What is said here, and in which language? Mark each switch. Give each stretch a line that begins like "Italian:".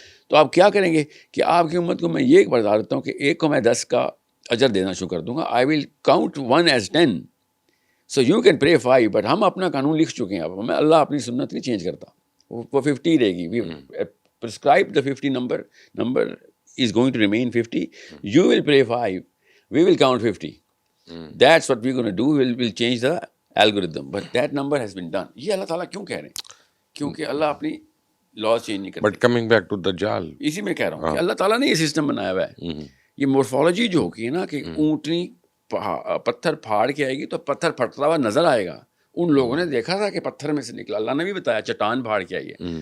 Urdu: تو آپ کیا کریں گے کہ آپ کی امت کو میں یہ بتا دیتا ہوں کہ ایک کو میں 10 کا اجر دینا شروع کر دوں گا.
English: I will count 1 as 10. So you can pray 5.
Urdu: بٹ ہم اپنا قانون لکھ چکے ہیں. اب ہمیں اللہ اپنی سنت نہیں چینج کرتا. وہ 50 رہے گی. وی prescribe the 50 number is going to remain 50.
English: You will pray 5. We will count 50. That's what we're going to do. We'll change the algorithm. But that number has been done.
Urdu: یہ اللہ تعالیٰ کیوں کہہ رہے ہیں؟ کیونکہ اللہ اپنی لاز چینج نہیں کرتا.
English: but coming back to دجال،
Urdu: اسی میں کہہ رہا ہوں کہ اللہ تعالیٰ نے یہ سسٹم بنایا ہوا ہے. یہ مورفالوجی جو ہوگی نا کہ اونٹنی پتھر پھاڑ کے آئے گی تو پتھر پھٹتا ہوا نظر آئے گا. ان لوگوں نے دیکھا تھا کہ پتھر میں سے نکلا. اللہ نے بھی بتایا چٹان پھاڑ کے آئی ہے.